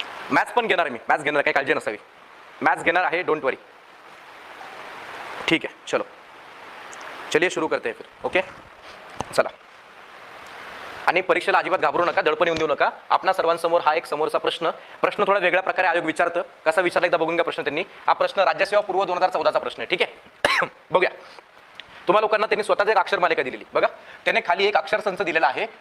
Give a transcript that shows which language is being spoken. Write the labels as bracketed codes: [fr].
[mr] Maths पण घेणार आहे मी, मॅथ्स घेणार, काही काळजी नसावी, मॅथ्स घेणार आहे, [en] Don't worry. [hi] ठीक है, चलो चलिए शुरू करते हैं फिर. [mr] ओके चला. आणि परीक्षेला अजिबात घाबरू नका, दडपण येऊन देऊ नका. आपणा सर्वांसमोर हा एक समोरचा प्रश्न थोडा वेगळ्या प्रकारे आयोग विचारतं. कसा विचारला एकदा बघून घ्या प्रश्न त्यांनी. हा प्रश्न राज्यसेवा पूर्व 2014चा प्रश्न आहे. ठीक आहे. बघूया. तुम्हाला लोकांना त्यांनी स्वतःच एक अक्षर मालिका दिलेली. बघा, त्याने खाली एक अक्षर संच दिलेला आहे.